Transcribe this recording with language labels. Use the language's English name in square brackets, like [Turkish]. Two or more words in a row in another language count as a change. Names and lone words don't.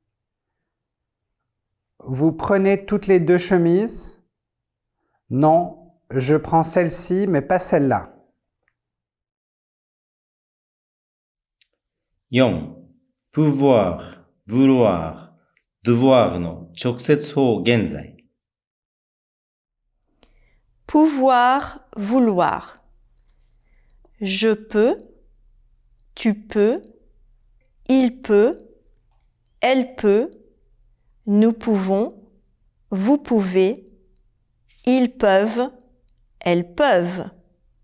[French] Vous prenez toutes les deux chemises? Non, je prends celle-ci, mais pas celle-là. [Japanese] 4、 [French] pouvoir、vouloir、devoir [Japanese] の直接法現在。 [French] Pouvoir, vouloir. Je peux, tu peux, il peut, elle peut, nous pouvons, vous pouvez, ils peuvent, elles peuvent.